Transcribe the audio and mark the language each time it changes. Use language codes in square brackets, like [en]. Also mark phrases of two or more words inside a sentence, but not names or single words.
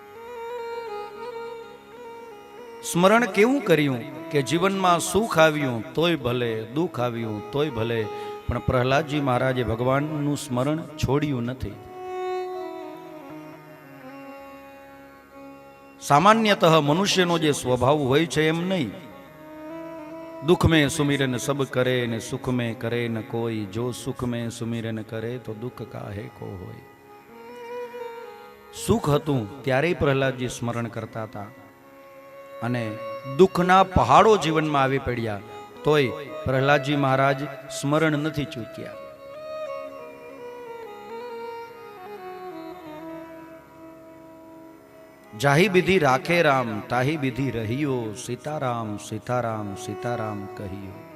[gu] સ્મરણ કેવું કર્યું કે જીવનમાં સુખ આવ્યું તોય ભલે, દુઃખ આવ્યું તોય ભલે, પણ પ્રહલાદજી મહારાજે ભગવાનનું સ્મરણ છોડ્યું નથી. સામાન્યતઃ મનુષ્યનો જે સ્વભાવ હોય છે એમ નહીં. [hi] દુઃખ में सुमिरन सब करे ने सुख में करे न कोई, जो सुख में सुमिरन करे तो दुख काहे को होय. [gu] સુખ હતું ત્યારે પ્રહલાદજી સ્મરણ કરતા હતા અને દુઃખના પહાડો જીવનમાં આવી પડ્યા તોય પ્રહલાદજી મહારાજ સ્મરણ નથી ચૂક્યા. [hi] जाही विधि राखे राम, ताही विधि रहियो, सीताराम सीताराम सीताराम कहियो.